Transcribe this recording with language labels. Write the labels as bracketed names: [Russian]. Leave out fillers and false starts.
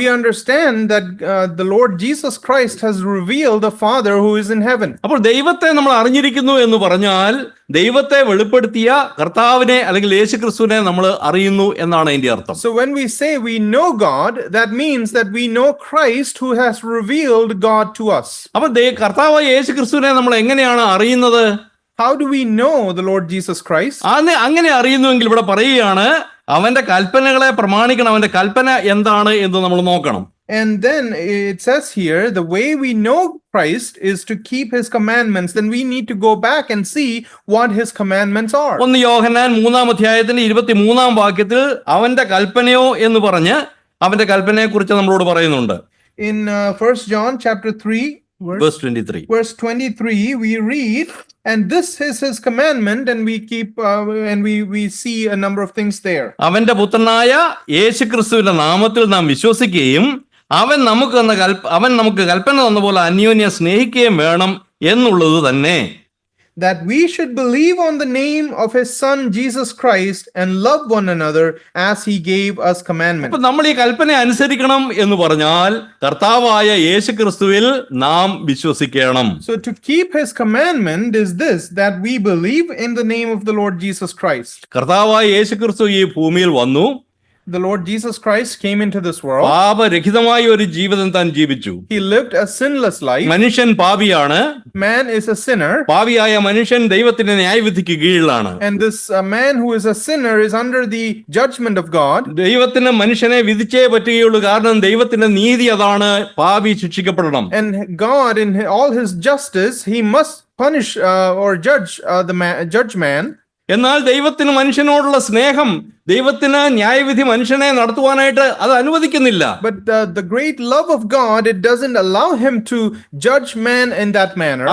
[English] We understand that the Lord Jesus Christ has revealed the Father who is in heaven. [Malayalam] അപ്പോൾ ദൈവത്തെ നമ്മൾ അറിഞ്ഞിരിക്കുന്നു എന്ന് പറഞ്ഞാൽ ദൈവത്തെ വെളിപ്പെടുത്തിയ കർത്താവിനെ അല്ലെങ്കിൽ യേശു ക്രിസ്തുവിനെ നമ്മൾ അറിയുന്നു എന്നാണ് അതിന്റെ അർത്ഥം. [English] So when we say we know God, that means that we know Christ who has revealed God to us. [Malayalam] അപ്പോൾ കർത്താവായ യേശു ക്രിസ്തുവിനെ നമ്മൾ എങ്ങനെയാണ് അറിയുന്നത്? [English] How do we know the Lord Jesus Christ? [Malayalam] അങ്ങനെ അറിയുന്നുവെങ്കിൽ ഇവിടെ പറയുകയാണ്, അവന്റെ കൽപ്പനകളെ പ്രമാണിക്കണം. അവന്റെ കൽപ്പന എന്താണ് എന്ന് നമ്മൾ നോക്കണം. [English] And then it says here, the way we know Christ is to keep his commandments. Then we need to go back and see what his commandments are. [Malayalam] 1 യോഹന്നാൻ 3-ാം അധ്യായത്തിന്റെ 23-ാം വാക്യത്തിൽ അവന്റെ കൽപ്പനയോ എന്ന് പറഞ്ഞ് അവന്റെ കൽപ്പനയെ കുറിച്ച് നമ്മളോട് പറയുന്നുണ്ട്. [English] In 1 John chapter 3 verse 23, we read, and this is his commandment, and we keep and we see a number of things there. [Malayalam] അവന്റെ പുത്രനായ യേശു ക്രിസ്തുവിന്റെ നാമത്തിൽ നാം വിശ്വസിക്കുകയും അവൻ നമുക്ക് കൽപ്പന തന്ന പോലെ അന്യോന്യം സ്നേഹിക്കുകയും വേണം എന്നുള്ളത് തന്നെ. [English] That we should believe on the name of his son Jesus Christ and love one another as he gave us commandments. [Malayalam] അപ്പോൾ നമ്മൾ ഈ കൽപ്പന അനുസരിക്കണം എന്ന് പറഞ്ഞാൽ കർത്താവായ യേശു ക്രിസ്തുവിൽ നാം വിശ്വസിക്കണം. [English] So to keep his commandment is this, that we believe in the name of the Lord Jesus Christ. [Malayalam] കർത്താവായ യേശു ക്രിസ്തു ഈ ഭൂമിയിൽ വന്നു. [English] The Lord Jesus Christ came into this world. [Malayalam] പാപരഹിതമായ ഒരു ജീവിതം താൻ ജീവിച്ചു. [English] He lived a sinless life. [Malayalam] മനുഷ്യൻ പാപിയാണ്. [English] Man is a sinner. [Malayalam] പാപിയായ മനുഷ്യൻ ദൈവത്തിന്റെ ന്യായവിധിക്ക് കീഴിലാണ്. [English] And this man who is a sinner is under the judgment of God. [Malayalam] ദൈവത്തിന് മനുഷ്യനെ വിധിച്ചേ പറ്റുകയുള്ളൂ. കാരണം ദൈവത്തിന്റെ നീതി അതാണ്, പാപി ശിക്ഷിക്കപ്പെടണം. [English] And God, in all his justice, he must punish or judge man. [Malayalam] എന്നാൽ ദൈവത്തിന് മനുഷ്യനോടുള്ള സ്നേഹം, ദൈവത്തിന് ന്യായവിധി മനുഷ്യനെ നടത്തുവാനായിട്ട് അത് അനുവദിക്കുന്നില്ല. [English] But the great love of God, it doesn't allow him to judge man in that manner.